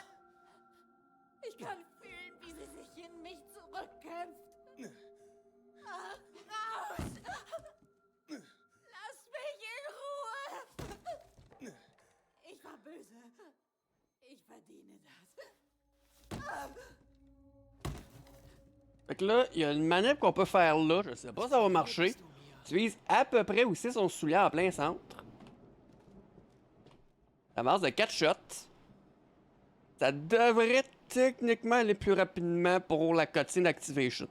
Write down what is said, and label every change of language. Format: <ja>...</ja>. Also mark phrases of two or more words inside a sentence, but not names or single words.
<de>Ich kann fühlen, wie sie sich in mich zurückkämpft. Raus! Lass mich in Ruhe! Ich war böse. Ich verdiene das.</de> <fr>Fait que là, il y a une manip qu'on peut faire là. Je sais pas si ça va marcher. Tu vises à peu près aussi son soulier en plein centre. Ça avance de 4 shots. Ça devrait techniquement aller plus rapidement pour la</fr> <en>cutscene activation.</en>